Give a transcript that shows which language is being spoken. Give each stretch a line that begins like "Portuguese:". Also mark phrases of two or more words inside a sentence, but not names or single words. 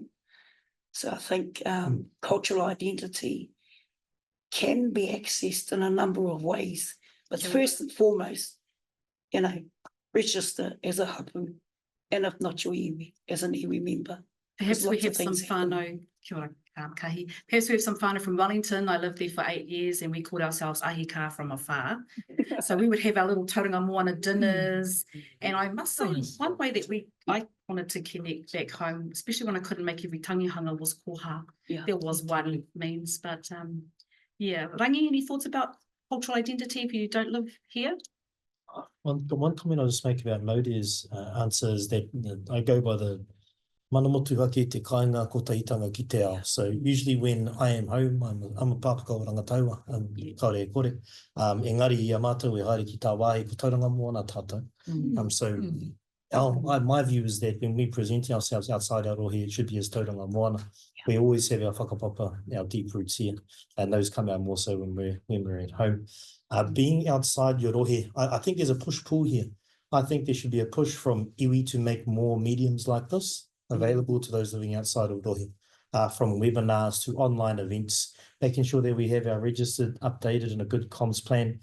English: So I think cultural identity can be accessed in a number of ways, but first and foremost, you know, register as a hapu, and if not your iwi, as an iwi member. Perhaps we have some whānau,
Māori: kia ora,
English: Kahi. Perhaps we have some whānau from Wellington. I lived there for 8 years and we called ourselves ahika from afar. So we would have our little tauranga moana dinners. And I must say, one way that I wanted to connect back home, especially when I couldn't make every tangihanga, was koha. There was one means, but yeah. Rangi, any thoughts about cultural identity if you don't live here? One comment I'll just make about Maudi's answer is that I go by the
Māori: mana motu hake te kāinga ko tahitanga ki te ao.
English: So usually when I am home, I'm a pāpaka o rangataua,
Māori: kaore e kore. Engari i a mātou e haere ki tā wāhi ko tauranga moana tātou.
English: So my view is that when we present ourselves outside our rohe, it should be as tauranga moana. We always have our whakapapa, our deep roots here, and those come out more so when we're at home. Being outside your rohe, I think there's a push-pull here. I think there should be a push from iwi to make more mediums like this available to those living outside of rohe, from webinars to online events, making sure that we have our registered, updated, and a good comms plan.